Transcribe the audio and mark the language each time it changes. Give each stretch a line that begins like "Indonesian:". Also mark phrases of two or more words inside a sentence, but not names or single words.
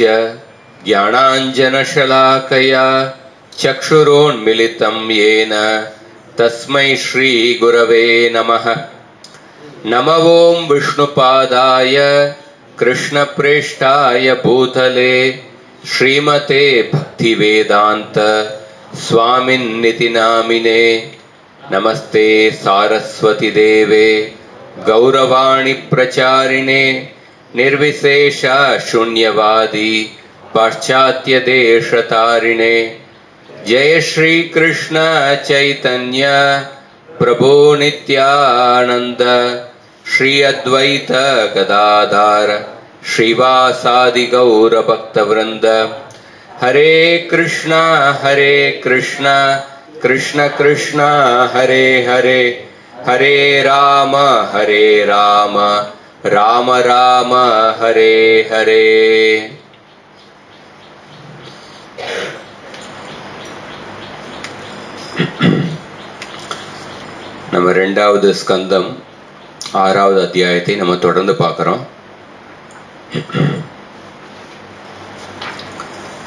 Sanskrit: ज्ञानाञ्जनशलाकया चक्षुरुन्मीलितं येन तस्मै श्री गुरवे नमः. नम ॐ विष्णुपादाय कृष्णप्रेष्ठाय भूतले श्रीमते भक्तिवेदान्त स्वामिन्निति नामिने. नमस्ते सारस्वति देवे गौरवाणी प्रचारिणे निर्विशेष शून्यवादी पाश्चात्य देशतारिणे. जय श्री कृष्ण चैतन्य प्रभो नित्यानंद श्री अद्वैत गदाधर श्रीवासादि गौर भक्तवृंद. हरे कृष्ण कृष्ण कृष्ण हरे हरे, हरे राम राम राम हरे हरे.
Tamil: நம்ம இரண்டாவது ஸ்கந்தம் 6வது அத்தியாயத்தை நம்ம தொடர்ந்து பார்க்கிறோம்.